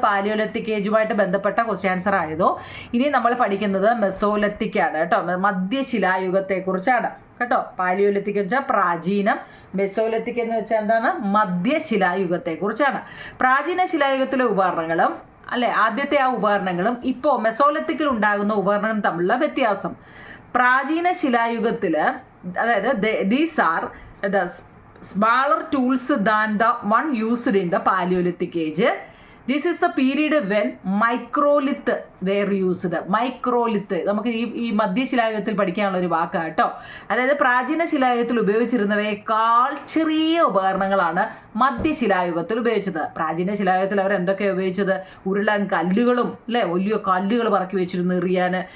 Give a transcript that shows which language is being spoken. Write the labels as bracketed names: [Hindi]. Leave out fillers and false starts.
[Malayalam] Palaeolithic ഏജുമായിട്ട് ബന്ധപ്പെട്ട question answer ആയതോ. ഇനി നമ്മൾ പഠിക്കുന്നത് മെസോലിത്തിക് ആണ് കേട്ടോ, മധ്യശിലായുഗത്തെ കുറിച്ചാണ് കേട്ടോ. പാലിയോലിത്തിക് എന്ന് വെച്ചാൽ പ്രാചീനം, മെസോലിത്തിക് എന്ന് വെച്ചാൽ എന്താണ്, മധ്യശിലായുഗത്തെ കുറിച്ചാണ്. പ്രാചീന ശിലായുഗത്തിലെ ഉപകരണങ്ങളും അല്ലെ ആദ്യത്തെ ആ ഉപകരണങ്ങളും ഇപ്പോൾ മെസോലിത്തിക്കിൽ ഉണ്ടാകുന്ന ഉപകരണങ്ങളും തമ്മിലുള്ള വ്യത്യാസം. പ്രാചീന ശിലായുഗത്തിൽ, അതായത് [English] These are the smaller tools than the one used in the Paleolithic age. This is the period when microlith were used. [Malayalam] മൈക്രോലിത്ത് നമുക്ക് ഈ മധ്യശിലായുഗത്തിൽ പഠിക്കാനുള്ള ഒരു വാക്കാണ് കേട്ടോ. അതായത് പ്രാചീന ശിലായുഗത്തിൽ ഉപയോഗിച്ചിരുന്നവയേക്കാൾ ചെറിയ ഉപകരണങ്ങളാണ് മധ്യശിലായുഗത്തിൽ ഉപയോഗിച്ചത്. പ്രാചീന ശിലായുഗത്തിൽ അവർ എന്തൊക്കെയാണ് ഉപയോഗിച്ചത്, ഉരുളാൻ കല്ലുകളും അല്ലേ, വലിയ കല്ലുകൾ പറക്കി വെച്ചിരുന്നു എറിയാൻ.